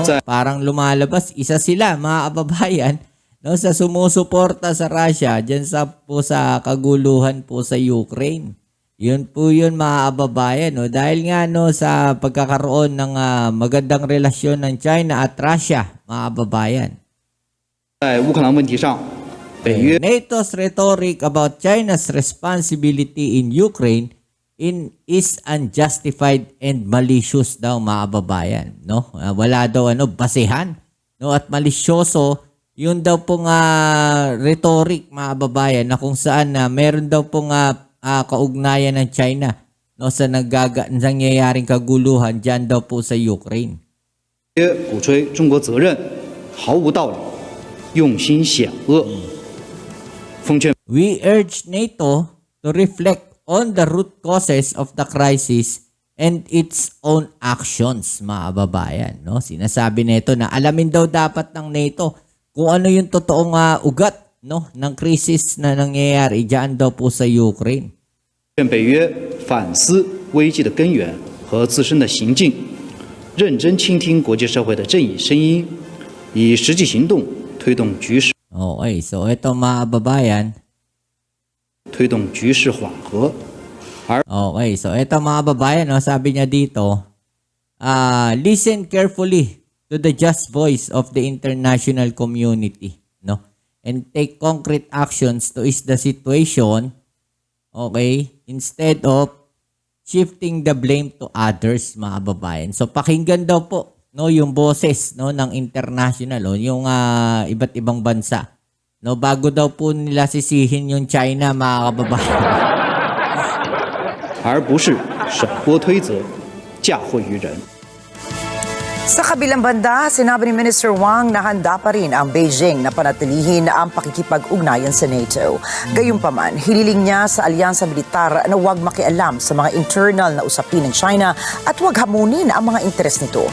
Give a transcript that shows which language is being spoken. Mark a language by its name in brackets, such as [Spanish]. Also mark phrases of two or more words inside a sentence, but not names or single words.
[Filipino] Parang lumalabas, isa sila mga kababayan, no, sa sumusuporta sa Russia dyan sa kaguluhan po sa Ukraine. Yun po yun mga kababayan. No? Dahil nga no, sa pagkakaroon ng magandang relasyon ng China at Russia mga kababayan. [English] NATO's rhetoric about China's responsibility in Ukraine is unjustified and malicious [Filipino] daw mga kababayan. [English] No? [Filipino] Wala daw basehan. No? At malisyoso, yun daw pong rhetoric mga kababayan na kung saan meron daw pong kaugnayan ng China, no, sa nangyayaring kaguluhan dyan daw po sa Ukraine. [Chinese] 鼓吹中国责任毫无道理，用心险恶。 [English] We urge NATO to reflect on the root causes of the crisis and its own actions, [Filipino] mga kababayan. No? Sinasabi nito na alamin daw dapat ng NATO kung ano yung totoong ugat, no, ng krisis na nangyayari dyan daw po sa Ukraine. [Chinese] 北约反思危机的根源和自身的行径，认真倾听国际社会的正义声音，以实际行动推动局势。 [Filipino] Okay, so ito mga kababayan. [Chinese] 推动局势缓和。 [Filipino] Okay, so ito mga kababayan, no, sabi niya dito, [English] listen carefully to the just voice of the international community, no, and take concrete actions to ease the situation, okay, instead of shifting the blame to others, [Filipino] mga kababayan. So pakinggan daw po, no, yung boses, no, ng international, no, yung iba't ibang bansa, no, bago daw po nila sisihin yung China, mga kababayan. [Chinese] 而不是甩锅推责、嫁祸于人。 [Filipino] Sa kabilang banda, sinabi ni Minister Wang na handa pa rin ang Beijing na panatilihin ang pakikipag-ugnayan sa NATO. Gayunpaman, hiniling niya sa alyansa militar na huwag makialam sa mga internal na usapin ng China at huwag hamunin ang mga interes nito.